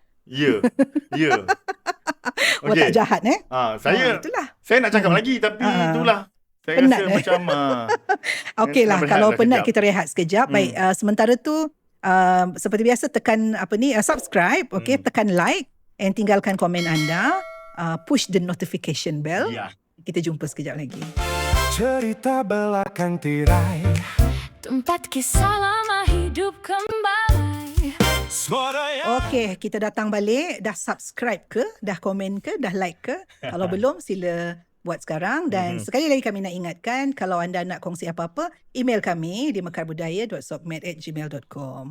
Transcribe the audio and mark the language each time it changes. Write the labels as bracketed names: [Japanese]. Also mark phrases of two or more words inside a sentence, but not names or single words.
[Malay] Watak jahat itulah. Saya nak cakap lagi tapi itulah. Saya penat, rasa macam okeylah kalau penat kita rehat sekejap. Baik, sementara tu seperti biasa tekan subscribe, tekan like and tinggalkan komen anda, [English] push the notification bell. [Malay] Kita jumpa sekejap lagi. Cerita belakang tirai, tempat kisah lama hidup kembali. Okey, kita datang balik. Dah subscribe ke? Dah komen ke? Dah like ke? Kalau belum, sila buat sekarang. Dan sekali lagi kami nak ingatkan, kalau anda nak kongsi apa-apa, email kami di mekarbudaya.sokmed@gmail.com.